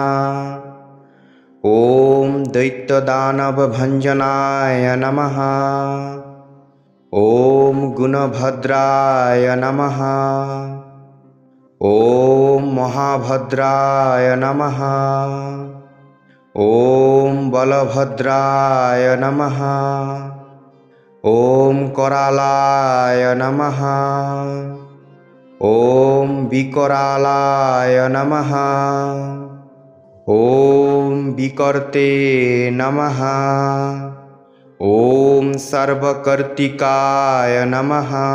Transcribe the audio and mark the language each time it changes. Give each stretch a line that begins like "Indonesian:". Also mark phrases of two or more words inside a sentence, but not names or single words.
Sanskrit: ওম দৈত্যদানবভঞ্জনায় নমঃ। ওম গুণভদ্রায় নমঃ। ওম মহাভদ্রায় নমঃ। ওম বলভদ্রায় নমঃ। ওম करालाय নমঃ। ওম বিকরালায় নমঃ। ওম বিকর্তে নমঃ। ওম সর্বকর্তিকায় নমঃ।